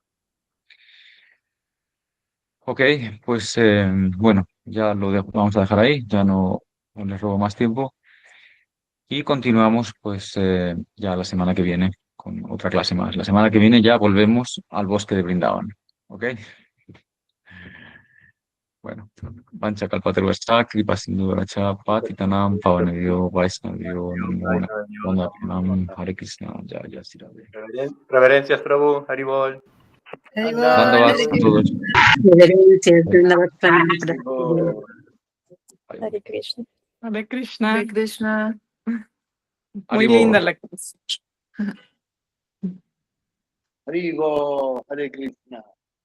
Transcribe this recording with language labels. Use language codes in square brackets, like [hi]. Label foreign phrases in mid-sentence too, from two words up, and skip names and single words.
[es] Ok, pues bueno, ya vamos a dejar ahí, ya no les robo más tiempo y continuamos pues ya la semana que viene con otra clase más. La semana que viene ya volvemos al bosque de Brindavan. Ok, bueno, [sa] वाञ्छा कल्पतरुभ्यश्च, कृपा सिन्धु पतितानां, पावनेभ्यो, वैष्णवेभ्यो, नमो नमः, हरे कृष्ण, जय श्री राधे. [es] Reverencias, Prabhu, Haribol. Haribol, Dandavats Hare a Krishna. todos. Reverencias, Vrindavan Pranam. Hare Krishna. Hare Krishna. Hare Krishna. Muy Haribol. linda la clase. Haribo, Hare Krishna.